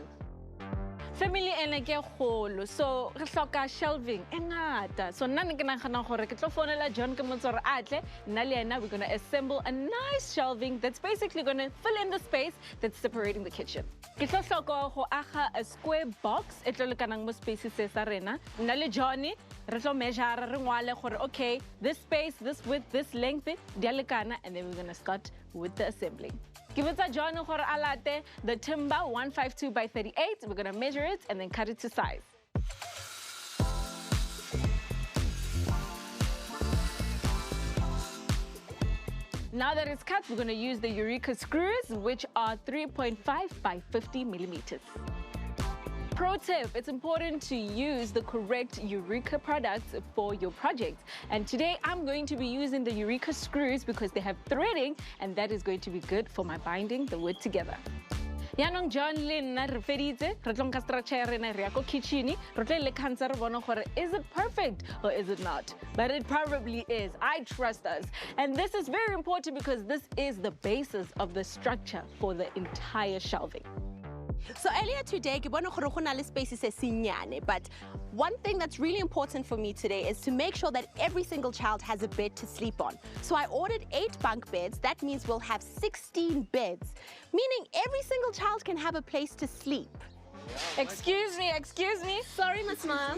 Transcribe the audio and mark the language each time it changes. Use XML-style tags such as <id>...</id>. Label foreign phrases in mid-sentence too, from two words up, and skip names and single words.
<st>Family ena ke kgolo, so re hloka shelving e ngata. So nna ke nagana gore ke tlo fonela John ke motse gore atle nna le ena</st> <en>we're going to assemble a nice shelving that's basically going to fill in the space that's separating the kitchen.</en> <st>Ke tlo hloka go aga</st> <en>a square box</en> <st>e tlo lekanang mo spaces se sa rena. Nna le Johnny re tlo measure re ngwale gore</st> <en>okay, this space, this width, this length</en> <st>di a lekana,</st> <en>and then we're going to start with the assembling. Give it a John gore alate the timber 152 by 38. We're going to measure it and then cut it to size. Now that it's cut, we're going to use the Eureka screws, which are 3.5 by 50 millimeters. Pro tip, it's important to use the correct Eureka products for your project. And today I'm going to be using the Eureka screws because they have threading, and that is going to be good for my binding the wood together.</en> <st>Yanong John le nna re feditse re tlo nka structure ya rena re ya ko kitchen re tlo le khantsha re bona gore</st> <en>is it perfect or is it not, but it probably is. I trust us, and this is very important because this is the basis of the structure for the entire shelving. So earlier today,</en> <st>ke bona gore go na le spaces se senyane,</st> <en>but one thing that's really important for me today is to make sure that every single child has a bed to sleep on. So I ordered 8 bunk beds. That means we'll have 16 beds, meaning every single child can have a place to sleep. Excuse me. Sorry, Miss Mom.</en>